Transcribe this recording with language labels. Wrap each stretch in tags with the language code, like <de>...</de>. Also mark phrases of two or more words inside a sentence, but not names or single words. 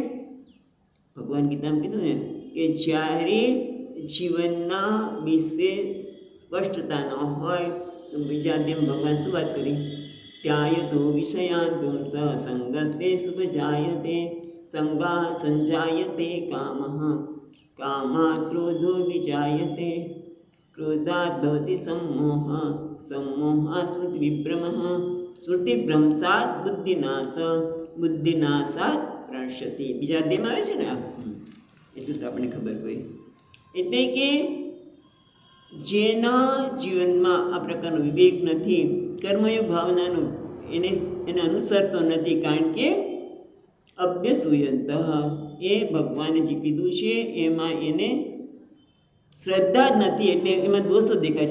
<gu>ભગવાન ગીતામાં કીધું ને કે જ્યારે જીવનના વિશે સ્પષ્ટતા ન હોય તો બીજા તેમ ભગવાન શું વાત કરી?</gu> <sa>ત્યાયતો વિષયાન પુંસ સંગસ્તે સુખ જાયતે સંગા સંજાયતે કામઃ કામાત ક્રોધો વિજાયતે ક્રોધાત ભવતિ सम्मोह सम्मोहात् स्मृति विभ्रमः स्मृति भ्रंशात् बुद्धिनाश बुद्धिनाशात् प्रणश्यति.</sa> <gu>બીજા અધ્યાયમાં આવે છે ને આ, એટલું તો આપણને ખબર હોય. એટલે કે જેના જીવનમાં આ પ્રકારનો વિવેક નથી, કર્મયોગ ભાવનાનું એને અનુસરતો નથી, કારણ કે અભ્યસૂયંત એ ભગવાને જે કીધું છે એમાં એને શ્રદ્ધા જ નથી, એટલે એમાં દોષો દેખાય છે.</gu>